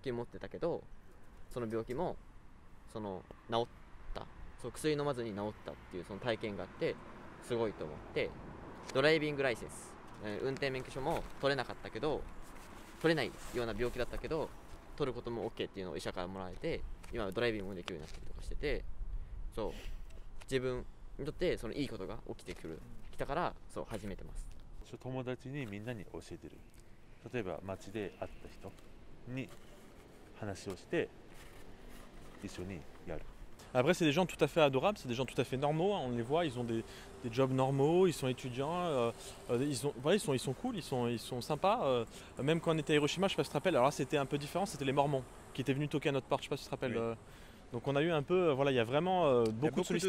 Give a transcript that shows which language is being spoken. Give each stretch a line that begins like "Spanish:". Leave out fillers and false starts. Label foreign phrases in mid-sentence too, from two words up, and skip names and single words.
Japanese: 気持ってたけどその病気もその治った、そう薬飲まずに治ったっていうその体験があってすごいと思って、
English: driving license,
Japanese: 運転免許証も取れなかったけど、取れないような病気だったけど取ることも OK っていうのを医者からもらえて、今ドライビングもできるようになったりとかしてて、そう自分にとってそのいいことが起きてきたからそう始めてます。友達にみんなに教えてる。例えば街で会った人に話をして一緒にやる。
French: Après, c'est des gens tout à fait adorables, c'est des gens tout à fait normaux, hein, on les voit, ils ont des jobs normaux, ils sont étudiants, ils sont cool, ils sont sympas. Même quand on était à Hiroshima, je sais pas si tu te rappelles, alors là c'était un peu différent, c'était les Mormons qui étaient venus toquer à notre porte, je sais pas si tu te rappelles. Oui. Donc on a eu un peu, voilà, il y a vraiment beaucoup de sollicitations.